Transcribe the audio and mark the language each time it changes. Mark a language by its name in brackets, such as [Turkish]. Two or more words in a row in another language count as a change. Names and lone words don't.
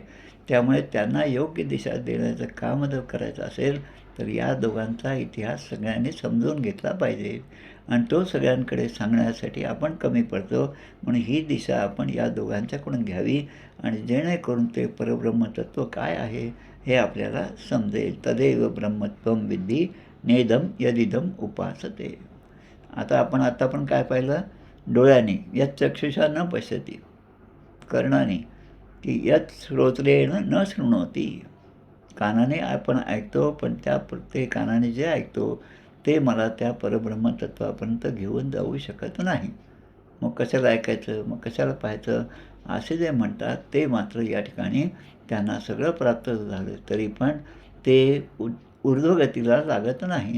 [Marathi] त्यामुळे त्यांना योग्य दिशा देण्याचं काम जर करायचं असेल तर या दोघांचा इतिहास सगळ्यांनी समजून घेतला पाहिजे. आणि तो सगळ्यांकडे सांगण्यासाठी आपण कमी पडतो. म्हणून ही दिशा आपण या दोघांच्याकडून घ्यावी आणि जेणेकरून ते परब्रह्मतत्व काय आहे हे आपल्याला समजेल. [Sanskrit] तदेव ब्रह्मत्वं विद्धी नेदम यदिदम उपासते. [Marathi] आता आपण काय पाहिलं? [Sanskrit] डोळ्याने यत् चक्षुषा न पश्यति, [Marathi] कर्णाने की [Sanskrit] यत् श्रोत्रेण न शृणोती. [Marathi] कानाने आपण ऐकतो, पण ते कानाने जे ऐकतो ते मला त्या परब्रह्मतत्वापर्यंत घेऊन जाऊ शकत नाही. मग कशाला ऐकायचं, मग कशाला पाहायचं असे जे म्हणतात ते मात्र या ठिकाणी त्यांना सगळं प्राप्त झालं तरी पण ते ऊर्ध्वगतीला लागत नाही.